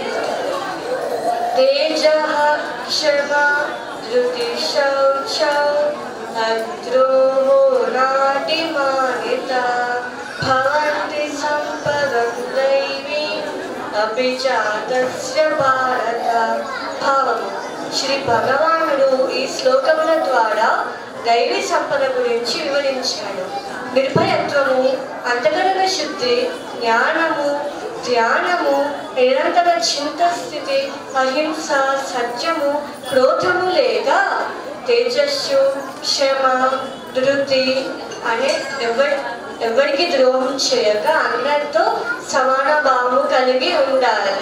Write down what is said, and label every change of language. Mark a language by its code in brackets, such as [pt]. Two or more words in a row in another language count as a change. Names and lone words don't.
[sa] तेजः क्षमा धृतिशौचौ अद्रोहो नातिमानिता भवन्ति सम्पदं दैवीम् अपि च तस्य भारत భావము. [te] శ్రీ భగవానుడు ఈ శ్లోకముల ద్వారా దైవీ సంపద గురించి వివరించాడు. నిర్భయత్వము, అంతఃకరణ శుద్ధి, జ్ఞానము, ధ్యానము, నిరంతర చింతస్థితి, అహింస, సత్యము, క్రోధము లేదా తేజస్సు, క్షమ, ధృతి అనే ఎవరికి ద్రోహం చేయక అందరితో సమాన భావము కలిగి ఉండాలి.